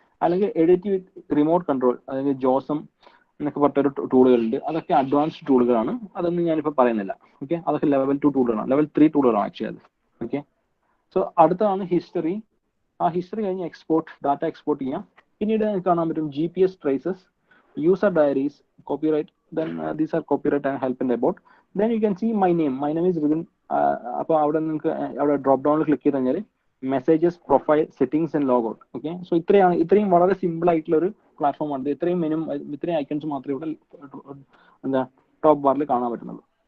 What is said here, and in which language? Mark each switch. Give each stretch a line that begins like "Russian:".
Malayalam: അല്ലെങ്കിൽ എഡിറ്റ് വിത്ത് remote control, അല്ലെങ്കിൽ ജോസം എന്നൊക്കെ പറഞ്ഞൊരു ടൂളുകളുണ്ട്. അതൊക്കെ അഡ്വാൻസ്ഡ് ടൂളുകളാണ്, അതൊന്നും ഞാനിപ്പോൾ പറയുന്നില്ല. ഓക്കെ, അതൊക്കെ ലെവൽ 2 ടൂളുകളാണ്, ലെവൽ 3 ടൂളുകളാണ് ആക്ച്വലി അത്. ഓക്കെ, സോ അടുത്തതാണ് ഹിസ്റ്ററി. ആ ഹിസ്റ്ററി കഴിഞ്ഞ് എക്സ്പോർട്ട്, ഡാറ്റ എക്സ്പോർട്ട് ചെയ്യാം. പിന്നീട് കാണാൻ പറ്റും
English: GPS traces, user diaries, copyright, then these are copyright and help and about. Then you can see my name is within
Malayalam: അപ്പോൾ അവിടെ നിങ്ങൾക്ക് അവിടെ ഡ്രോപ്പ് ഡൗണിൽ ക്ലിക്ക് ചെയ്ത് കഴിഞ്ഞാൽ messages, profile, settings and log out. Okay, so ഇത്രയും വളരെ simple ആയിട്ടുള്ള ഒരു പ്ലാറ്റ്ഫോം ആണ്. ഇത്രയും ഐക്കൺസ് മാത്രമേ ഇവിടെ എന്താ ടോപ്പ് ബാറിൽ കാണാൻ പറ്റുന്നുള്ളൂ.